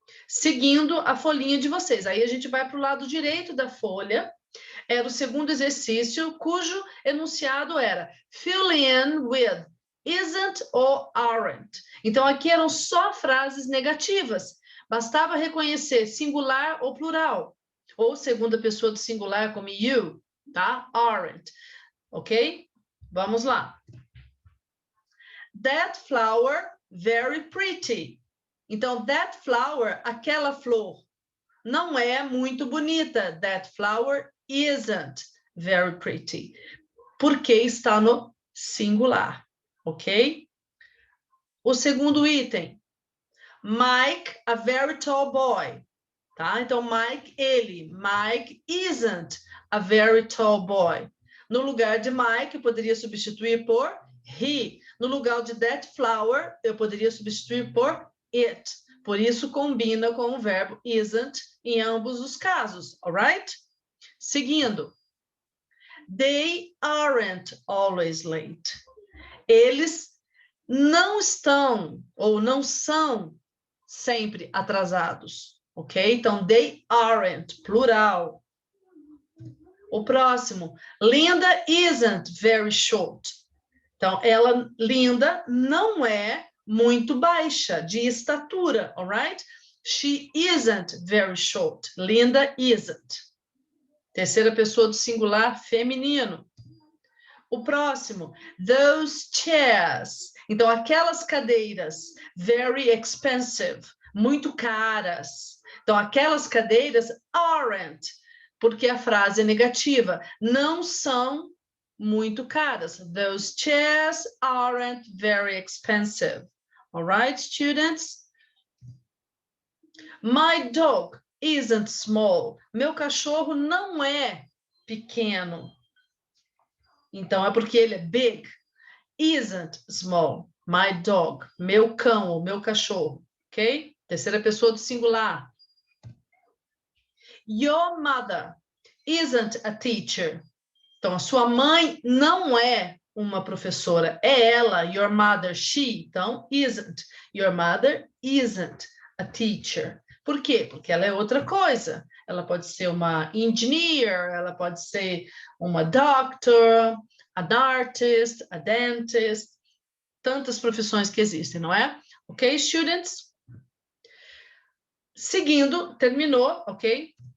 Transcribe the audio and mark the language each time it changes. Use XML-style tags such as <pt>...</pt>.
<pt>Seguindo a folhinha de vocês. Aí a gente vai para o lado direito da folha, era o segundo exercício, cujo enunciado era</pt> <en>fill in with isn't or aren't.</en> <pt>Então, aqui eram só frases negativas. Bastava reconhecer singular ou plural. Ou segunda pessoa do singular, como you, tá? Aren't. Ok? Vamos lá.</pt> <en>That flower, very pretty.</en> <pt>Então,</pt> <en>that flower,</en> <pt>aquela flor, não é muito bonita.</pt> <en>That flower isn't very pretty.</en> <pt>Porque está no singular, ok? O segundo item. Mike,</pt> <en>a very tall boy.</en> <pt>Tá? Então, Mike, ele.</pt> <en>Mike isn't a very tall boy.</en> <pt>No lugar de Mike, eu poderia substituir por he. No lugar de</pt> <en>that flower,</en> <pt>eu poderia substituir por it. Por isso, combina com o verbo isn't em ambos os casos, alright? Seguindo.</pt> <en>They aren't always late.</en> <pt>Eles não estão ou não são sempre atrasados, ok? Então, they aren't, plural. O próximo,</pt> <en>Linda isn't very short.</en> <pt>Então, Linda não é muito baixa, de estatura, alright?</pt> <en>She isn't very short.</en> <pt>Linda isn't. Terceira pessoa do singular feminino. O próximo,</pt> <en>those chairs.</en> <pt>Então, aquelas cadeiras,</pt> <en>very expensive,</en> <pt>muito caras. Então, aquelas cadeiras aren't, porque a frase é negativa, não são muito caras.</pt> <en>Those chairs aren't very expensive. All right, students? My dog isn't small.</en> <pt>Meu cachorro não é pequeno. Então, é porque ele é big.</pt> <en>Isn't small. My dog.</en> <pt>Meu cão ou meu cachorro. Ok? Terceira pessoa do singular.</pt> <en>Your mother isn't a teacher.</en> <pt>Então, a sua mãe não é uma professora. É ela.</pt> <en>Your mother, she.</en> <pt>Então, isn't.</pt> <en>Your mother isn't a teacher.</en> <pt>Por quê? Porque ela é outra coisa. Ela pode ser uma engineer, ela pode ser uma doctor,</pt> <en>an artist, a dentist,</en> <pt>tantas profissões que existem, não é? Ok, students? Seguindo, terminou, ok?</pt>